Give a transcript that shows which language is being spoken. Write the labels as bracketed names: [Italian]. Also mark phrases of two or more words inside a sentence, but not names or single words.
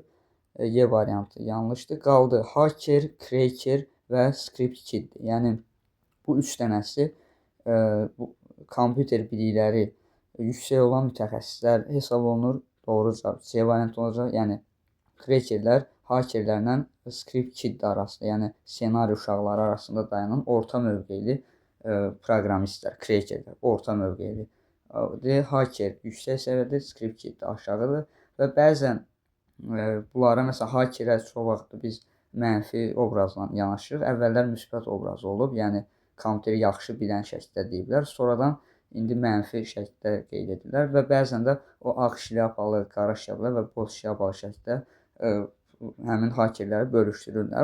[Azerbaijani] Y variantı yanlışdır. Qaldı hacker, cracker və [English] script kiddir. [Azerbaijani] Yəni bu üç dənəsi bu kompüter bilikləri yüksək olan mütəxəssislər hesab olunur. Doğru cavab C variantı olacaq. Yəni crackerlər hakerlərlə [English] script kid [Azerbaijani] arasında, yəni ssenari uşaqları arasında dayanan orta mövqeyli proqramistlər, crackerlər orta mövqeyli. Hacker yüksək səviyyədə, [English] script kid [Azerbaijani] aşağıdır və bəzən bunlara məsələn hakerə çox vaxt biz mənfi obrazla yanaşırıq. Əvvəllər müsbət obraz olub, yəni kompüteri yaxşı bilən şəkildə deyiblər. Sonradan indi mənfi şəkildə qeyd edirlər və bəzən də o ağ şlyapalı, qara şlyapalı və boz şlyapalı şəkildə həmin hakerləri bölüşdürürlər.